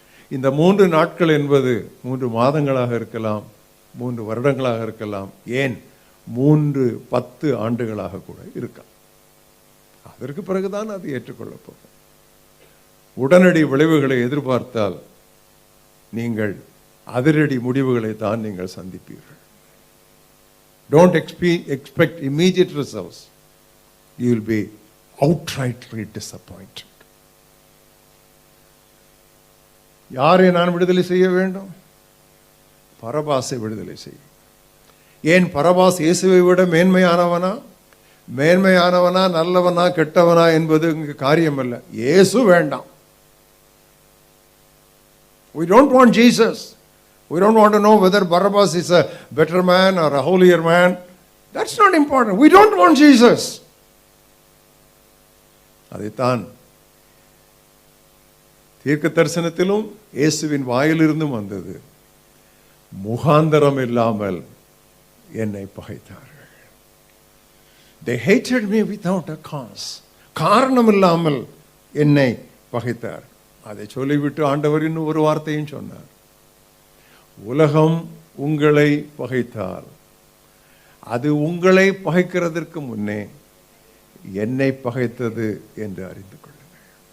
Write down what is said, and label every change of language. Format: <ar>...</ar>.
<ta>இந்த 3 நாட்கள் என்பது 3 மாதங்களாக இருக்கலாம், 3 வருடங்களாக இருக்கலாம், ஏன் 3-10 ஆண்டுகளாக கூட இருக்கலாம். அதற்கு பிறகுதான் அது ஏற்றுக்கொள்ளப்படும். உடனடி விளைவுகளை எதிர்பார்த்தால் நீங்கள் அதிரடி முடிவுகளை தான் நீங்கள் சந்திப்பீர்கள்.</ta> <en>Don't expect immediate results. You will be outrightly disappointed.</en> <ta>யாரை நான் விடுதலை செய்ய வேண்டும்? பரபாசை விடுதலை செய்ய. ஏன் பரபாஸ் இயேசுவை விட மேன்மையானவனா? மேன்மையானவனா, நல்லவனா, கெட்டவனா என்பது இங்கு காரியம் அல்ல. இயேசு வேண்டாம்.</ta> <en>We don't want Jesus. We don't want to know whether Barabbas is a better man or a holier man. That's not important. We don't want Jesus.</en> <ta>அதைத்தான் தீர்க்க தரிசனத்திலும் இயேசுவின் வாயிலிருந்தும் வந்தது. முகாந்தரம் இல்லாமல் என்னை பகைத்தார்கள்.</ta> <en>They hated me without a cause.</en> <ta>காரணம் இல்லாமல் என்னை பகைத்தார். அதை சொல்லிவிட்டு ஆண்டவர் இன்னும் ஒரு வார்த்தையும் சொன்னார். உலகம் உங்களை பகைத்தால் அது உங்களை பகைக்கிறதற்கு முன்னே என்னை பகைத்தது என்று அறிந்து கொள்ளுங்கள்.</ta>